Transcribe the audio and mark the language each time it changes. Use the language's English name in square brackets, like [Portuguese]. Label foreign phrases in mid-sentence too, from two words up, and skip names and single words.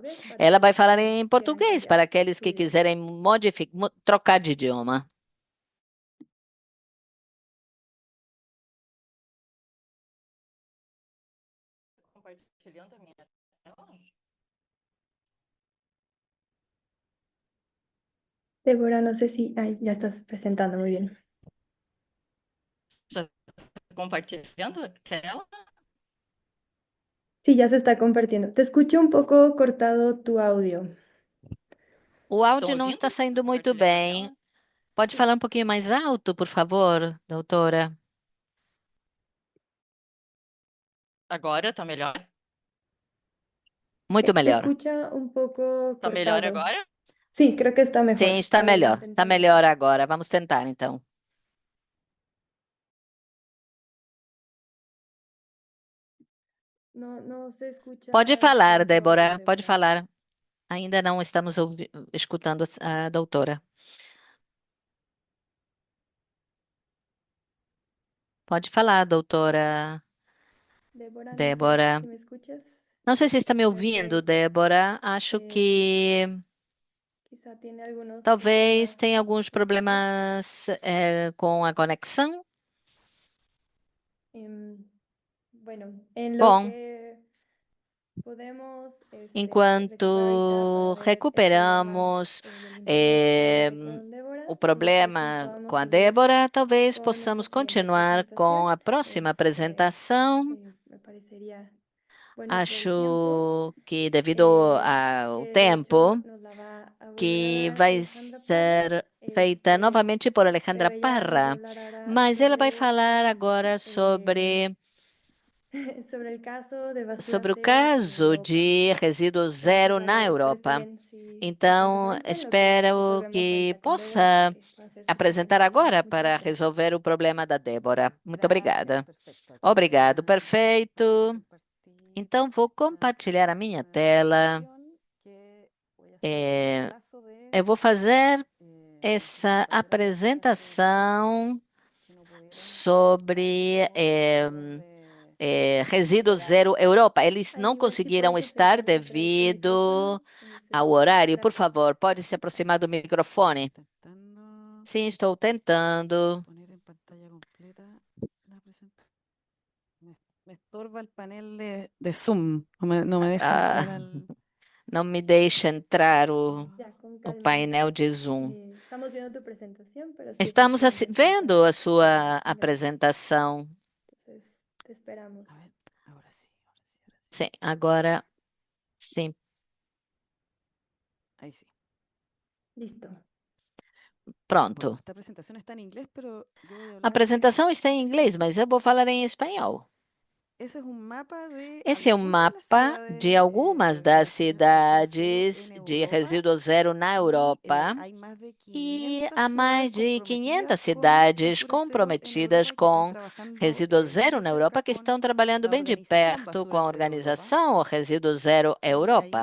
[Portuguese] Ela vai falar em português para aqueles que quiserem trocar de idioma. Compartilhando a minha tela. [Spanish] Débora, no sé si... Ay, ya estás presentando muy bien. [Portuguese] Compartilhando a tela. [Spanish] Sí, ya se está compartiendo. Te escucho un poco cortado tu audio. [Portuguese] O áudio não está saindo muito bem. Pode falar um pouquinho mais alto, por favor, doutora? Agora tá melhor? Muito [Spanish] Se [Portuguese] melhor. [Spanish] escucha un poco [Portuguese] Tá melhor [Spanish] cortado. [Portuguese] agora? [Spanish] Sí, creo que está mejor. [Portuguese] Sim, está [Spanish] A ver, [Portuguese] melhor. Está [Spanish] intentamos. [Portuguese] melhor agora. Vamos tentar, então. [Spanish] No se escucha [Portuguese] Pode falar, [Spanish] bien tu [Portuguese] Débora. [Spanish] audio, [Portuguese] Pode Débora. falar. Ainda não estamos escutando a doutora. Pode falar, doutora [Spanish] Débora, no sé [Portuguese] Débora. [Spanish] si me escuchas. [Portuguese] Não sei se está me Ok. ouvindo, Débora. Acho que [Spanish] Quizá tiene algunos [Portuguese] talvez [Spanish] problemas [Portuguese] tenha alguns [Spanish] técnicos. [Portuguese] problemas com a conexão. [Spanish] Bueno, en lo [Portuguese] Bom, [Spanish] que podemos recuperar ahorita [Portuguese] enquanto [Spanish] para ver el problema [Portuguese] recuperamos [Spanish] del eh, internet con Débora, [Portuguese] o [Spanish] no sé si [Portuguese] problema [Spanish] podamos [Portuguese] com a [Spanish] seguir [Portuguese] Débora, talvez [Spanish] con [Portuguese] possamos [Spanish] nuestra siguiente [Portuguese] continuar com a próxima apresentação. [Spanish] me parecería bueno por el tiempo, [Portuguese] Acho que devido ao [Spanish] que de [Portuguese] tempo, [Spanish] hecho nos la va a volver a [Portuguese] que [Spanish] dar [Portuguese] vai [Spanish] Alejandra Parra, [Portuguese] ser feita novamente por Alejandra [Spanish] pero ella nos [Portuguese] Parra, [Spanish] hablará [Portuguese] mas ela vai [Spanish] sobre [Portuguese] falar agora sobre [Spanish] sobre el caso de basura [Portuguese] sobre o [Spanish] cero en [Portuguese] caso [Spanish] Europa. [Portuguese] de resíduo [Spanish] Entonces, [Portuguese] zero [Spanish] a ver, [Portuguese] na [Spanish] espero [Portuguese] Europa. [Spanish] esté bien si [Portuguese] Então, [Spanish] empezamos ahorita en lo que [Portuguese] espero [Spanish] resolvemos [Portuguese] que [Spanish] ahorita con Débora, [Portuguese] possa [Spanish] que va a ser su [Portuguese] apresentar [Spanish] presentación. [Portuguese] agora [Spanish] Muchas [Portuguese] para [Spanish] gracias. [Portuguese] resolver o problema da Débora. Muito [Spanish] Gracias, [Portuguese] obrigada. [Spanish] perfecto. Aquí [Portuguese] Obrigado, [Spanish] voy a [Portuguese] perfeito. [Spanish] compartir [Portuguese] Então, vou compartilhar a minha tela. [Spanish] que voy a hacer un repaso [Portuguese] Eu vou fazer essa [Spanish] para atrás, [Portuguese] apresentação [Spanish] que no pudieron [Portuguese] sobre [Spanish] de [Portuguese] Resíduo Zero Europa. Eles não [Spanish] Ay, igual si [Portuguese] conseguiram [Spanish] puedes [Portuguese] estar [Spanish] acercarte otra vez el [Portuguese] devido [Spanish] micrófono y se [Portuguese] ao [Spanish] escucha. [Portuguese] horário. Por [Spanish] Gracias. [Portuguese] favor, pode se aproximar do microfone? [Spanish] intentando [Portuguese] Sim, estou tentando. [Spanish] poner en pantalla completa la presentación. Me estorba el panel de Zoom, no me deja [Portuguese] Ah, [Spanish] entrar al... [Portuguese] não me deixa entrar o [Spanish] Ya, con [Portuguese] o [Spanish] calma. [Portuguese] painel de Zoom. [Spanish] Estamos viendo tu presentación, pero sí [Portuguese] Estamos [Spanish] efectivamente [Portuguese] vendo a sua [Spanish] conecta. [Portuguese] apresentação. [Spanish] Entonces, te esperamos. A ver, ahora sí, ahora sí, ahora sí. [Portuguese] Sim, agora sim. [Spanish] Ahí sí. Listo. Bueno, [Portuguese] Pronto. [Spanish] esta presentación está en inglés, pero yo voy a [Portuguese] A [Spanish] hablar [Portuguese] apresentação está em inglês, mas eu vou falar em espanhol. [Spanish] Ese es un mapa de [Portuguese] Esse é um [Spanish] algunas de las [Portuguese] mapa de algumas das cidades de resíduo zero na Europa e há mais de 500 cidades comprometidas com resíduo zero na Europa que estão trabalhando bem de perto com a organização Resíduo Zero Europa.